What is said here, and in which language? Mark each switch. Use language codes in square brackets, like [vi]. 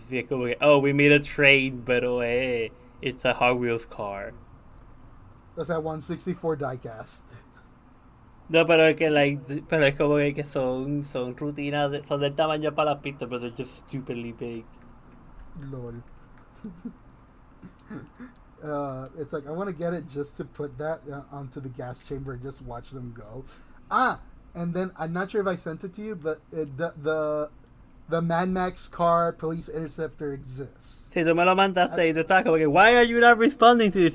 [en] We made a train, pero it's a Hot Wheels car. That's that 164 diecast. [es] No, pero es como que son rutinas, son del tamaño para las pistas, pero [en] they're just stupidly big. Lol. It's like I want to get it just to put that onto the gas chamber and just watch them go. And then I'm not sure if I sent it to you, but the Mad Max car police interceptor exists. [es] Sí, tú me lo mandaste y tú estás como que, [en] why are you not responding to this?